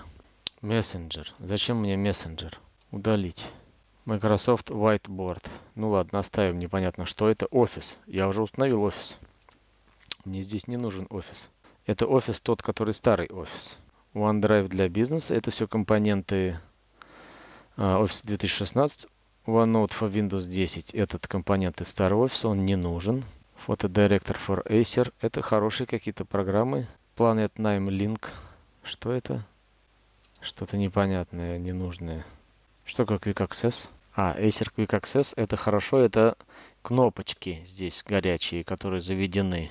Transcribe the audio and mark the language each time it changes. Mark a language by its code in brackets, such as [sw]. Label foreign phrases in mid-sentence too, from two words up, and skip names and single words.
[ru] Messenger. Зачем мне Messenger? Удалить. Microsoft Whiteboard. Ну ладно, оставим, непонятно, что это. Офис. Я уже установил офис. Мне здесь не нужен офис. Это офис тот, который старый офис. OneDrive для бизнеса. Это все компоненты Office 2016. OneNote for Windows 10. Этот компонент из старого офиса. Он не нужен. Photo Director for Acer. Это хорошие какие-то программы. Planet Name Link. Что это? Что-то непонятное, ненужное. Что такое Quick Access? Acer Quick Access. Это хорошо. Это кнопочки здесь горячие, которые заведены.